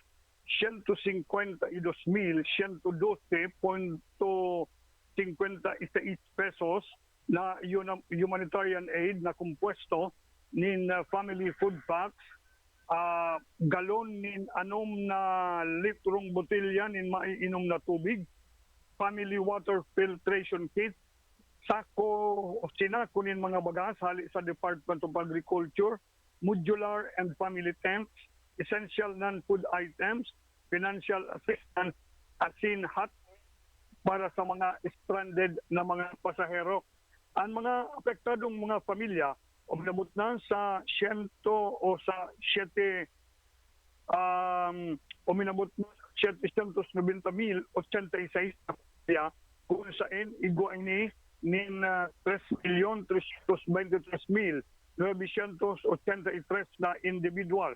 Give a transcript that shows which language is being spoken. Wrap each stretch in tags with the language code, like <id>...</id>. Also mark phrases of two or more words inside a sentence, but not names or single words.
<bik>152,112.56 pesos na</bik> <en>humanitarian aid</en> <bik>na kumpuesto nin</bik> <en>family food packs,</en> <bik>galon nin anom na litrong botelya nin maiinom na tubig,</bik> <en>family water filtration kit,</en> <bik>sako o sinako nin mga bagas hali sa Department of Agriculture,</bik> <en>modular and family tents, essential non-food items, financial assistance,</en> <bik>asin hot para sa mga stranded na mga pasahero. Ang mga apektadong mga pamilya, umabot na sa 100 o sa 7 uminabot na 790,086 na pamilya kung saan igwa ini nin 3,323,983 na individual.</bik>